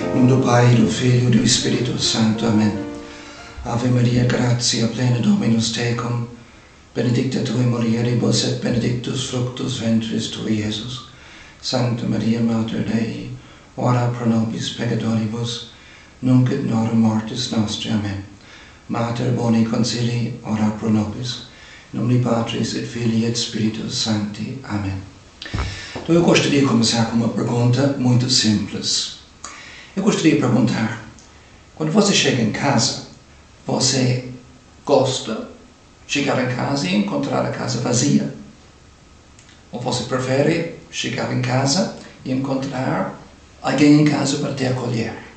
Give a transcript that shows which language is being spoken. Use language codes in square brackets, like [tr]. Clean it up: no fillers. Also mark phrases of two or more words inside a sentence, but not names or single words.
[pt] do Pai, do Filho e do Espírito Santo. Amém. [la] Ave Maria, gratia plena Dominus tecum, benedicta tu in mulieribus et benedictus fructus ventris tui, Iesus. Sancta Maria, Mater Dei, ora pro nobis peccatoribus, nunc et in hora mortis nostri. Amen. Mater boni consilii, ora pro nobis, in nomine Patris et Filii et Spiritus Sancti. [pt] Amém. Então eu gostaria de começar com uma pergunta muito simples. Eu gostaria de perguntar, quando você chega em casa, você gosta de chegar em casa e encontrar a casa vazia? Ou você prefere chegar em casa e encontrar alguém em casa para te acolher?